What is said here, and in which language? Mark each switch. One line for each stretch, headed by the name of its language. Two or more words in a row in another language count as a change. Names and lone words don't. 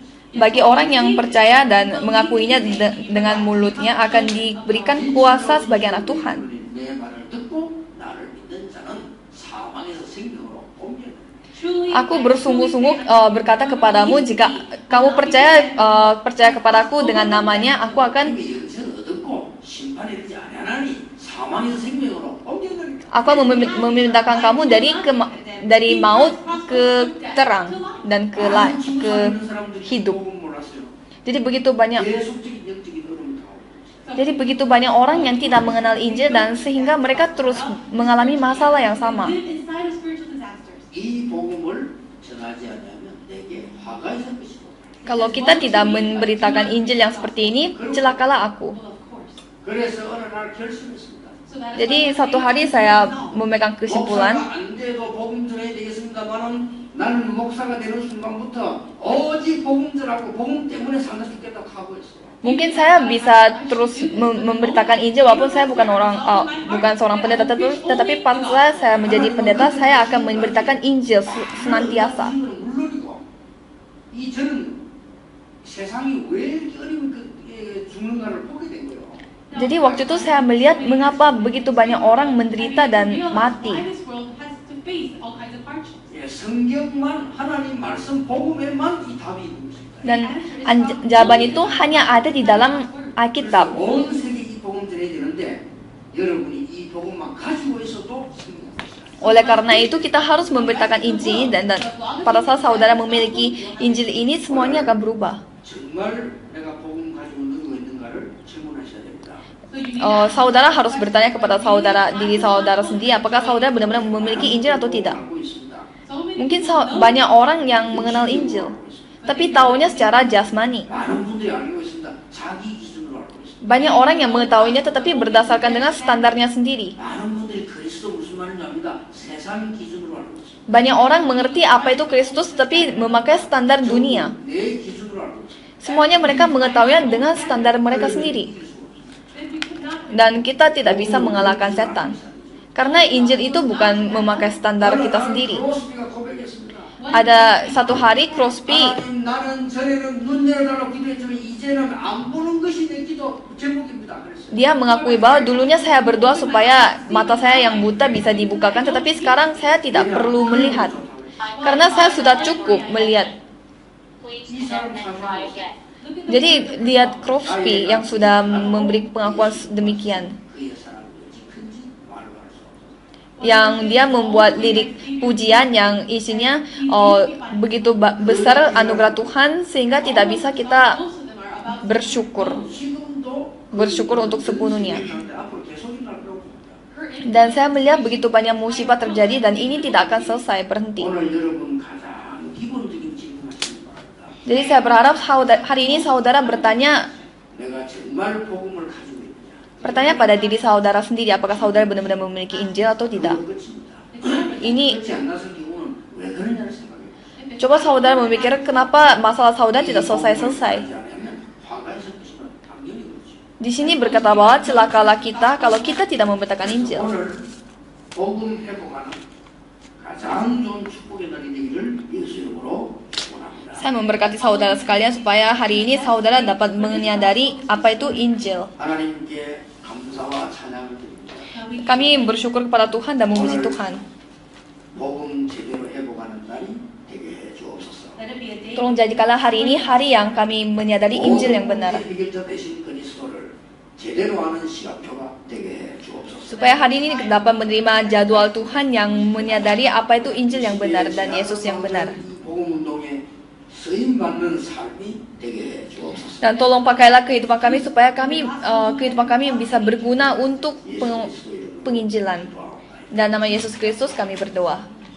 Indonesian: Bagi orang yang percaya dan mengakuinya dengan mulutnya akan diberikan kuasa sebagai anak Tuhan.
Korean: 내 말을 듣고 나를 믿는 자는 사망에서 생명으로 옮겨요.
English: truly
Indonesian: Aku bersungguh-sungguh berkata kepadamu, jika kamu percaya kepadaku dengan namanya, aku akan
Korean: 여기서 얻었고 심판에 이르지 아니하나니 사망에서 생명으로 옮겨드리라.
Indonesian: aku akan memindahkan kamu dari maut ke terang dan ke hidup. Jadi begitu banyak
Korean: 계속적인 영적인 어려움을 당하고 있어요.
Indonesian: Jadi begitu banyak orang yang tidak mengenal Injil dan sehingga mereka terus mengalami masalah yang sama.
English: live inside of spiritual disasters.
Korean: 이 복음을 전하지 않으면 내게 화가 있을 것이고
Indonesian: Kalau kita tidak memberitakan Injil yang seperti ini, celakalah aku.
English: Well, of course.
Korean: 그래서 어느 날 결심했습니다.
English: So that is
Indonesian: Jadi
English: why
Indonesian: satu hari saya memegang kesimpulan,
Korean: 목사가 안 돼도 복음 전해야 되겠습니다만은 나는 목사가 되는 순간부터 오직 복음 전하고 복음 때문에 산다 죽겠다 각오했어요.
Indonesian: mungkin saya bisa terus memberitakan Injil walaupun saya bukan seorang pendeta, tetapi pas saya menjadi pendeta, saya akan memberitakan Injil senantiasa.
Korean: 물론이고 이 저는 세상이 왜 이렇게 어려운 죽는가를 보게 된 거예요.
Indonesian: Jadi waktu itu saya melihat mengapa begitu banyak orang menderita dan mati.
English: why this world has to face all kinds of hardships.
Korean: 예, 성경만 하나님 말씀 복음에만 이 답이 있는 것입니다.
Indonesian: Dan jawaban itu hanya ada di dalam Alkitab.
Korean: 온 세계 이 복음 전해야 되는데 여러분이 이 복음만 가지고 있어도 승리할 것이다.
Indonesian: Oleh karena itu kita harus memberitakan Injil dan pada saat saudara memiliki Injil ini semuanya akan berubah.
Korean: 정말 내가 복음 가지고 누리고 있는가를 질문하셔야 됩니다.
English: So you need
Indonesian: Saudara harus bertanya kepada diri saudara sendiri apakah saudara benar-benar memiliki Injil atau tidak.
Korean: 알고 있습니다.
English: so many
Indonesian: Mungkin
English: people know
Indonesian: banyak orang yang mengenal Injil, tapi taunya secara jasmani.
Korean: 많은 분들이 알고 있습니다. 자기 기준으로 알고 있습니다.
Indonesian: Banyak orang yang mengetahuinya tetapi berdasarkan dengan standarnya sendiri.
Korean: 많은 분들이 그리스도 무슨 말인지 압니다. 세상 기준으로 알고 있습니다.
Indonesian: Banyak orang mengerti apa itu Kristus tetapi memakai standar dunia.
Korean: 내 기준으로 알고 있습니다.
Indonesian: Semuanya mereka mengetahuinya dengan standar mereka sendiri.
English: then you cannot
Indonesian: Dan kita tidak bisa mengalahkan setan. Karena Injil itu bukan memakai standar kita sendiri.
Korean: 크로스비가 고백했습니다.
Indonesian: Ada satu hari Crosby
Korean: 하나님 나는 전에는 눈 열어달라고 기도했지만 이제는 안 보는 것이 내 기도 제목입니다. 그랬어요.
Indonesian: dia mengakui bahwa dulunya saya berdoa supaya mata saya yang buta bisa dibukakan, tetapi sekarang saya tidak perlu melihat. Karena saya sudah cukup melihat.
Korean: 이 사람 사실
Indonesian: Jadi lihat Crosby yang sudah memberi pengakuan demikian.
Korean: 그의 사랑이 큰지 말로 할 수 없어요.
Indonesian: Yang dia membuat lirik pujian yang isinya begitu besar anugerah Tuhan sehingga tidak bisa kita
English: most of them are about
Indonesian: bersyukur untuk sepenuhnya.
Korean: 앞으로 계속 일어날 거라고 봅니다.
English: her
Indonesian: Dan saya melihat begitu banyak musibah terjadi dan ini tidak akan selesai berhenti.
Korean: 오늘 여러분 가장 기본적인 질문하시기 바랍니다.
Indonesian: Jadi saya berharap hari ini saudara bertanya
Korean: 내가 정말 복음을 가지고 있느냐?
Indonesian: bertanya pada diri saudara sendiri apakah saudara benar-benar memiliki Injil atau tidak.
Korean: 그거 끝입니다.
Indonesian: Ini
Korean: 끝이 안 났을 경우는 왜 그러냐를 생각해요.
Indonesian: coba saudara memikir kenapa masalah saudara tidak selesai-selesai.
Korean: 화가 있을 것이면 당연히 그렇죠.
Indonesian: Di sini berkata bahwa celakalah kita kalau kita tidak memberitakan Injil.
Korean: 오늘 복음 회복하는 가장 좋은 축복의 날이 되기를 예수 이름으로 원합니다.
Indonesian: Saya memberkati saudara sekalian supaya hari ini saudara dapat menyadari apa itu Injil.
Korean: 하나님께 감사와 찬양을 드립니다.
Indonesian: Kami bersyukur kepada Tuhan dan memuji Tuhan.
Korean: 복음 제대로 회복하는 날이 되게 해 주옵소서.
English: let it be a day
Indonesian: Tolong jadikanlah hari ini hari yang kami menyadari Injil yang benar.
Korean: 해결자 되신 그리스도를 제대로 아는 시간표가 되게 해 주옵소서.
Indonesian: Supaya hari ini dapat menerima jadwal Tuhan yang menyadari apa itu Injil yang benar dan Yesus yang benar.
Korean: 복음 운동에 쓰임 받는 삶이 되게 해 주옵소서.
Indonesian: Dan tolong pakailah kehidupan kami supaya kehidupan kami bisa berguna untuk penginjilan. Dan nama Yesus Kristus kami berdoa.